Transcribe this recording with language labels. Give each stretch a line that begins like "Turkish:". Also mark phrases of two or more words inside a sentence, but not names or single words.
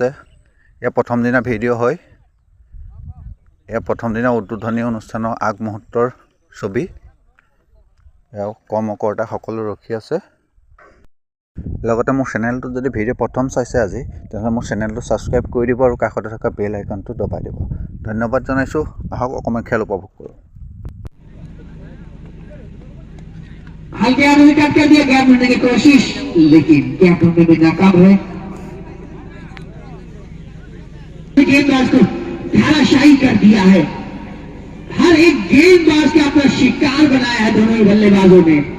Assamese: এয়া প্ৰথম দিনা ভিডিঅ' হয়, এয়া প্ৰথম দিনা উদ্বোধনী অনুষ্ঠানৰ আগমুহূৰ্তৰ ছবি। এয়া কৰ্মকৰ্তা সকলো ৰখি আছে। লগতে মোৰ চেনেলটো যদি ভিডিঅ' প্ৰথম চাইছে আজি, তেনেহ'লে মোৰ চেনেলটো ছাবস্ক্ৰাইব কৰি দিব আৰু কাষতে থকা বেল আইকনটো দবাই দিব। ধন্যবাদ জনাইছোঁ। আহক অকণমান খেল উপভোগ কৰোঁ।
Hindi: हल्के हाथों से कट कर दिया, गैप मिलने की कोशिश, लेकिन गैप ढूंढने में नाकाम है। गेंदबाज को धाराशाही कर दिया है, हर एक गेंदबाज का अपना शिकार बनाया है दोनों ही बल्लेबाजों ने।